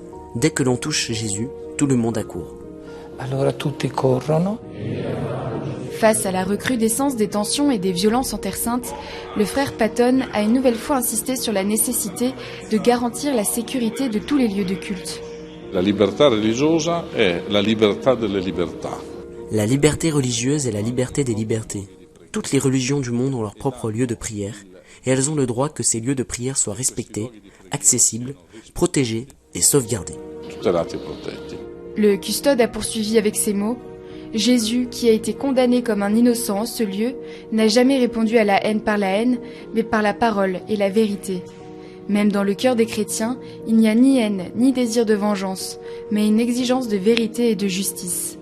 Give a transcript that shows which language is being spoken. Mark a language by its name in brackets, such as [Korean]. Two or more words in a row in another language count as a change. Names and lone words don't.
[French] Dès que l'on touche Jésus, tout le monde accourt. Face à la recrudescence des tensions et des violences en Terre Sainte, le frère Patton a une nouvelle fois insisté sur la nécessité de garantir la sécurité de tous les lieux de culte. [Italian] La libertà religiosa è la libertà delle libertà. [French] La liberté religieuse est la liberté des libertés. Toutes les religions du monde ont leur propre lieu de prière, et elles ont le droit que ces lieux de prière soient respectés, accessibles, protégés et sauvegardés. [Italian] Tutelati e protetti. [French] Le custode a poursuivi avec ces mots : Jésus, qui a été condamné comme un innocent en ce lieu, n'a jamais répondu à la haine par la haine, mais par la parole et la vérité. Même dans le cœur des chrétiens, il n'y a ni haine, ni désir de vengeance, mais une exigence de vérité et de justice.